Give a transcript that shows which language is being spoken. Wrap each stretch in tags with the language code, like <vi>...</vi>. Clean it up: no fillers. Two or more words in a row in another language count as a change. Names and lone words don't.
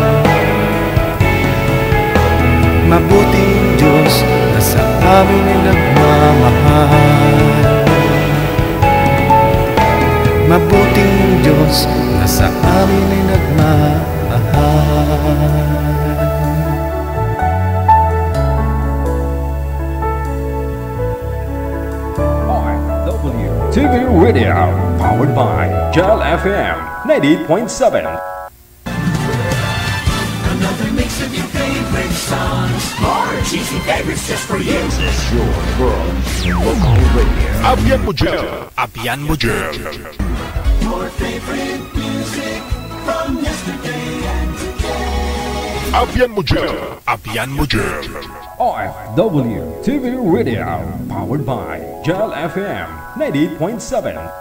<tl>Mabuti ang Diyos na sa amin ay nagmamahal. Mabuti ang Diyos na sa amin ay nagmamahal.</tl> <en>TV Radio, powered by Gel FM 98.7. Another mix of your favorite songs. More cheesy favorites just for you. This is your world local radio.</en> <hil>Abyan mo Gel. Abyan mo Gel.</hil> <en>Your favorite music from yesterday and today.</en> <hil>Abyan mo Gel. Abyan mo Gel.</hil> <en>OFW TV Radio, powered by Gel FM 98.7.</en>